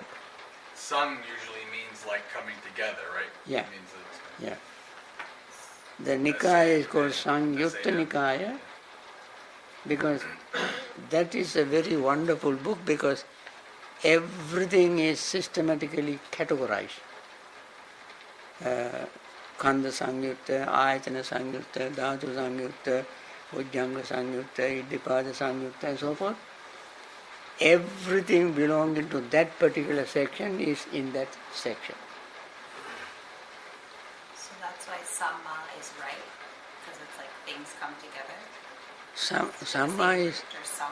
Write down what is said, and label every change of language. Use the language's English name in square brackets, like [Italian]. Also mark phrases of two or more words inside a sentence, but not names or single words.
[English] Sang usually means like coming together, right? Yeah. It means it's Yeah. The Nikaya is called Sangyutta Nikaya because that is a very wonderful book because everything is systematically categorized. Khanda Sangyutta, Ayatana Sangyutta, Dhatu Sangyutta, Ujjanga Sangyutta, Iddipada Sangyutta and so forth. Everything belonging to that particular section is in that section. So that's why Samma is right, because it's like things come together. Samma is, Or Sam.